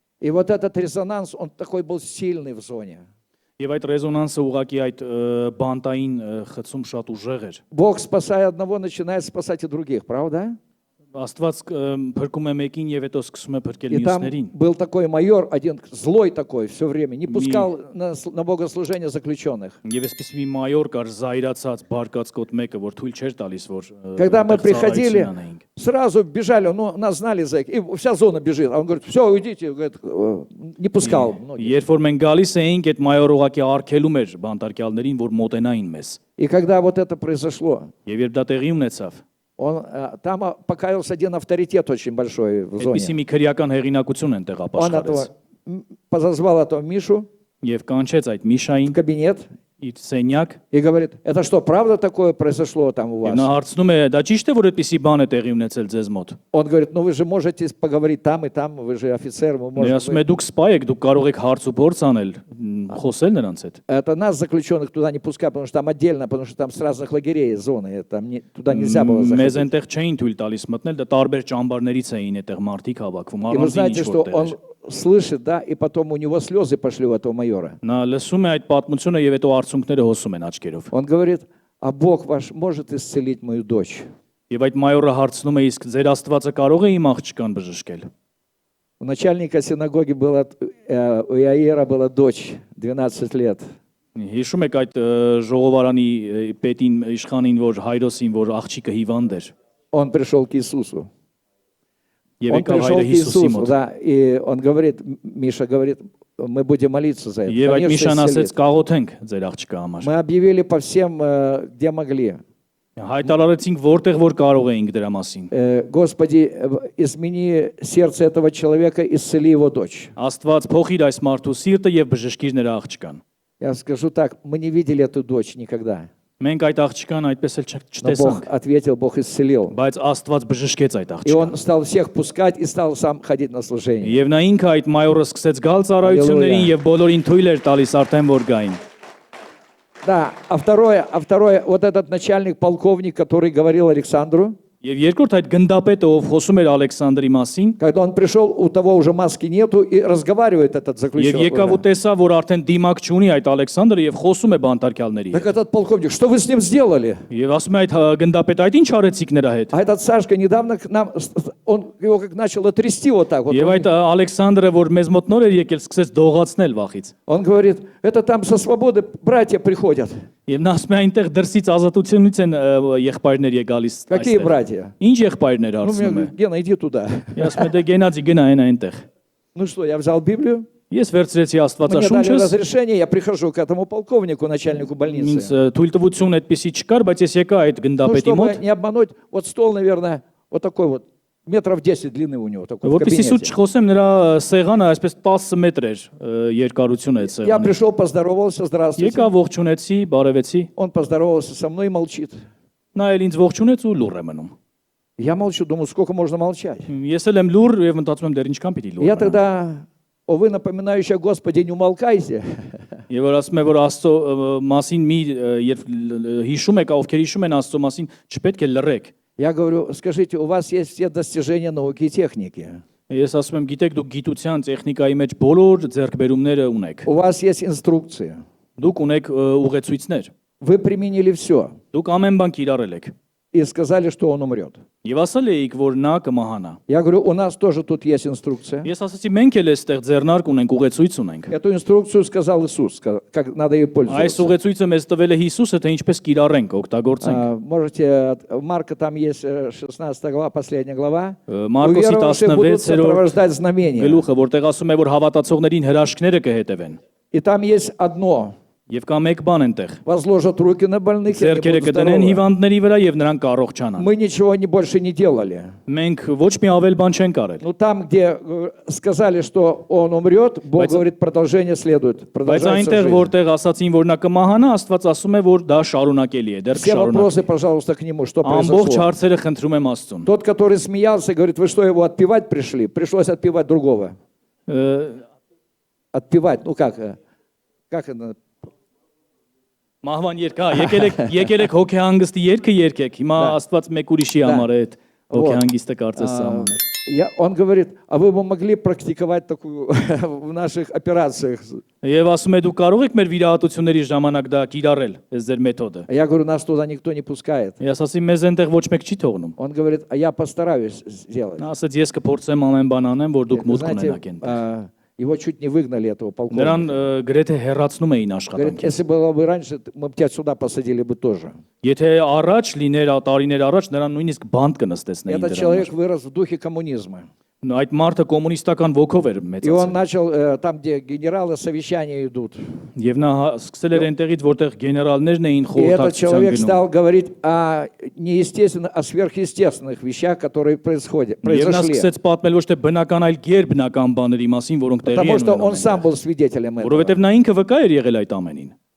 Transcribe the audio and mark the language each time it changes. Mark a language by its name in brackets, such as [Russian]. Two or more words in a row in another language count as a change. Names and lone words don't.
[Russian] И вот этот резонанс, он такой был сильный в зоне. [Armenian] Եվ այդ ռեզոնանսը ուղղակի այդ բանտային խցում շատ ուժեղ էր։ [Russian] Бог, спасая одного, начинает спасать и других, правда? [Armenian] Աստված փրկում է մեկին եւ հետո սկսում է փրկել [Russian] И там [Armenian] մյուսներին։ [Russian] был такой майор, один злой такой все время, не пускал на богослужение заключенных. [Armenian] Եվ այսպես մի մայոր կար զայրացած բարկացկոտ մեկը, որ թույլ չէր տալիս, որ [Russian] Когда мы [Armenian] այդտեղ [Russian] приходили, [Armenian] ծառայություն անեինք։ [Russian] сразу бежали, ну, нас знали за и вся зона бежит. А он говорит, все, уйдите, говорит, не пускал. [Armenian] Երբ որ մենք гալիս էինք, այդ մայորը ուղղակի արգելում էր բանտարկյալներին, որ մոտենային մեզ։ [Russian] И когда вот это произошло, [Armenian] Եվ երբ դա տեղի ունեցավ, [Russian] там покаялся один авторитет очень большой в [Armenian] այդպիսի [Russian] зоне. [Armenian] մի քրեական հեղինակություն են տեղ [Russian] Он этого [Armenian] ապաշխարեց։ [Russian] подозвал этого Мишу [Armenian] Եվ կանչեց այդ Միշային [Russian] в кабинет [Armenian] իր սենյակ, [Russian] и говорит, это что, правда такое произошло там у [Armenian] եւ [Russian] вас? [Armenian] նա հարցնում է, դա ճիշտ է, որ այդպիսի бан է տեղի ունեցել ձեզ мот։ [Russian] Он говорит, ну вы же можете поговорить там и там, вы же офицер, вы [Armenian] Նա [Russian] можете... [Armenian] ասում է, դուք սպա եք, դուք կարող եք հարց ու փորձ անել, խոսել նրանց հետ։ [Russian] Это нас, заключенных, туда не пускают, потому что там отдельно, потому что там с разных лагерей зоны, там туда нельзя было [Armenian] Մեզ [Russian] заходить. [Armenian] այնտեղ չէին թույլ տալիս մտնել, դա տարբեր ճամբարներից էին այդտեղ մարդիկ հավաքվում, [Russian] И вы [Armenian] առանձին [Russian] знаете, [Armenian] ինչ [Russian] что [Armenian] որտեղ [Russian] он [Armenian] էր։ [Russian] слышит, да, и потом у него слезы пошли у этого майора. [Armenian] Նա լսում է այդ պատմությունը եւ հետո արցունքները հոսում են աչքերով։ [Russian] Он говорит, а Бог ваш может исцелить мою дочь? [Armenian] Եվ այդ մայորը հարցնում է, իսկ ձեր Աստվածը կարող է իմ աղջկան բժշկել։ [Russian] У начальника синагоги была, у Иаира была дочь, 12 лет. [Armenian] Հիշում եք այդ ժողովարանի պետին իշխանին, որ Հայրոսին, որ աղջիկը հիվանդ էր։ [Russian] Он пришел к Иисусу. [Armenian] Եվ [Russian] Он [Armenian] եկավ [Russian] пришел [Armenian] հայրը [Russian] к [Armenian] Հիսուսի [Russian] Иисусу, [Armenian] մոտ։ [Russian] да, и он говорит, Миша говорит, мы будем молиться за это. [Armenian] Եվ այդ [Russian] Конечно, [Armenian] Միշան ասեց, [Russian] исцелит. [Armenian] կաղոթենք ձեր աղջկա համար։ [Russian] Мы объявили по всем, где могли. [Armenian] Հայտարարեցինք որտեղ որ կարող էինք դրա մասին։ [Russian] Господи, измени сердце этого человека, исцели его дочь. [Armenian] Աստված փոխիր այս մարդու սիրտը եւ бժշկիր նրա աղջկան։ [Russian] Я скажу так, мы не видели эту дочь никогда. [Armenian] Մենք այդ աղջկան այդպես էլ [Russian] Но Бог [Armenian] չտեսանք, [Russian] ответил, Бог исцелил. [Armenian] բայց Աստված բժշկեց այդ [Russian] И он [Armenian] աղջկան։ [Russian] стал всех пускать и стал сам ходить на служение. [Armenian] Եվ նա ինքը այդ մայորը սկսեց գալ ծառայություններին Հալելույա։ եւ բոլորին թույլ էր տալիս արդեն որ գային։ [Russian] Да, а второе, вот этот начальник, полковник, который говорил Александру, [Armenian] Եվ երկրորդ այդ գնդապետը, ով խոսում էր Ալեքսանդրի մասին, [Russian] когда он пришел, у того уже маски нету, и разговаривает этот [Armenian] եւ [Russian] заключенный. [Armenian] եկավ ու տեսավ, որ արդեն դիմակ չունի այդ Ալեքսանդրը եւ խոսում է բանտարկյալների [Russian] Так [Armenian] հետ։ [Russian] этот полковник, что вы с ним сделали? [Armenian] Եվ ասում է այդ գնդապետը, այդ ինչ արեցիք նրա հետ։ [Russian] А этот Сашка недавно к нам, он его как начал трясти вот так вот. [Armenian] Եվ այդ Ալեքսանդրը, որ մեզ մոտ նոր էր եկել, սկսեց դողացնել վախից։ [Russian] Он говорит, это там со свободы братья приходят. [Armenian] Եվ նա ասում է այնտեղ դրսից ազատությունից են եղբայրներ եկալիս։ [Russian] Какие братья? [Armenian] Ինչ եղբայրներ [Russian] Ну, [Armenian] հարցնում է։ [Russian] мне, Гена, иди туда. [Armenian] Ես ասում եմ, դե գնացի գնա այն այնտեղ։ [Russian] Ну что, я взял Библию, [Armenian] Ես վերցրեցի [Russian] мне дали [Armenian] Աստվածաշունչս, [Russian] разрешение, я прихожу к этому полковнику, начальнику [Armenian] ինձ [Russian] больницы. [Armenian] թույլտվություն այդպեսի չկար, բայց ես եկա այդ [Russian] Ну, [Armenian] գնդապետի [Russian] чтобы [Armenian] մոտ, [Russian] не обмануть, вот стол, наверное, вот такой вот, метров 10 длины у него, такой в [Armenian] որպեսի սուտ [Russian] кабинете. [Armenian] չխոսեմ, նրա սեղանը այսպես 10 մետր էր երկարությունը այդ [Russian] Я [Armenian] սեղանը։ [Russian] пришел, поздоровался, здравствуйте. [Armenian] Եկա ողջունեցի, բարևեցի, [Russian] Он поздоровался со мной и молчит. [Armenian] նա էլ ինձ ողջունեց ու լուռ է մնում։ [Russian] Я молчу, думаю, сколько можно молчать. [Armenian] Ես էլ եմ լուռ եւ մտածում եմ դեռ ինչքան պիտի լուռ [Russian] Я [Armenian] մնամ։ [Russian] тогда, о, вы напоминающие о Господе, не умолкайте. [Armenian] Եվ որ ասում է, որ Աստծո մասին մի երբ հիշում եք, ովքեր հիշում են Աստծո մասին, չպետք է լռեք։ [Russian] Я говорю, скажите, у вас есть все достижения науки и техники. [Armenian] Ես ասում եմ, գիտեք, դուք գիտության, տեխնիկայի մեջ բոլոր ձեռքբերումները ունեք։ [Russian] У вас есть инструкции. [Armenian] Դուք ունեք ուղեցույցներ։ [Russian] Вы применили все. [Armenian] Դուք ամեն բան կիրառել եք։ [Russian] И сказали, что он умрет. [Armenian] Եւ ասել էիք, որ նա կմահանա։ [Russian] Я говорю, у нас тоже тут есть инструкция. [Armenian] Ես ասացի, մենք էլ էստեղ ձեռնարկ ունենք, ուղեցույց ունենք։ [Russian] Эту инструкцию сказал Иисус, как надо ей [Armenian] Այս [Russian] пользоваться. [Armenian] ուղեցույցը մեզ տվել է Հիսուսը, թե ինչպես кирառենք, օգտագործենք։ [Russian] Можете, Марка там есть 16 глава, последняя глава. [Armenian] Մարկոսի [Russian] Уверовавшие будут [Armenian] 16-րդ [Russian] сопровождать знамения. [Armenian] գլուխը, որտեղ ասում է, որ հավատացողներին հրաշքները կհետևեն։ [Russian] И там есть одно. [Armenian] Եվ կա մեկ բան այնտեղ։ [Russian] Возложат руки на больных, и они [Armenian] Ձեռքերը [Russian] будут [Armenian] կդնեն [Russian] здоровы. [Armenian] հիվանդների վրա եւ նրանք կառողջանան։ [Russian] Мы ничего больше не делали. [Armenian] Մենք ոչ մի ավել բան չենք արել։ [Russian] Ну там, где сказали, что он умрет, Бог говорит, продолжение следует. [Armenian] Բայց [Russian] Продолжается [Armenian] այնտեղ [Russian] жизнь. [Armenian] որտեղ ասացին, որ նա կմահանա, Աստված ասում է, որ դա շարունակելի է, դեռ [Russian] Все вопросы, [Armenian] կշարունակի։ [Russian] пожалуйста, к нему, что [Armenian] Ամբողջ [Russian] произошло. [Armenian] հարցերը խնդրում եմ Աստծուն։ [Russian] Тот, который смеялся, говорит, вы что, его отпевать пришли? Пришлось отпевать другого. Отпевать, ну как это? [Armenian] Մահվան երգ, հա, եկել եք հոգեհանգստի երգը երգեք։ Հիմա Աստված մեկ ուրիշի համար է այդ հոգեհանգիստը կարծես սահմանը։ [Russian] Он говорит, а вы бы могли практиковать такую в наших операциях? [Armenian] Եվ ասում է դու կարող եք մեր վիրահատությունների ժամանակ դա կիրառել, այս ձեր մեթոդը։ [Russian] Я говорю, нас туда никто не пускает. [Armenian] Ես ասի մեզ այնտեղ ոչ մեկ չի թողնում։ [Russian] Он говорит, а я постараюсь сделать. [Armenian] Նա ասաց ես կփորձեմ ամեն բան անեմ, որ դուք [Russian] Вы [Armenian] մուտք [Russian] знаете, [Armenian] ունենաք այնտեղ։ [Russian] его чуть не выгнали, этого [Armenian] Նրան [Russian] полковника. [Armenian] գրեթե հեռացնում էին [Russian] Говорит, [Armenian] աշխատանքից։ [Russian] если было бы раньше, мы бы тебя сюда посадили бы тоже. [Armenian] Եթե առաջ լիներ տարիներ առաջ նրան նույնիսկ բանտ կնստեցնեին [Russian] Этот [Armenian] դրա [Russian] человек [Armenian] համար։ [Russian] вырос в духе коммунизма. [Armenian] Այդ մարդը կոմունիստական ոգով էր [Russian] И он [Armenian] մեծացել։ [Russian] начал, там, где генералы совещания идут. [Armenian] Եվ նա սկսել էր այնտեղից, որտեղ գեներալներն էին [Russian] И этот [Armenian] խորհրդակցության [Russian] человек [Armenian] գնում։ [Russian] стал говорить о неестественных, о сверхъестественных вещах, которые [Armenian] Եվ նա [Russian] произошли. [Armenian] սկսեց պատմել ոչ թե բնական, այլ գերբնական բաների մասին, որոնք տեղի [Russian] Потому [Armenian] են [Russian] что он [Armenian] ունենում։ [Russian] сам был свидетелем этого. [Armenian] Որովհետև նա ինքը վկա էր եղել այդ ամենին։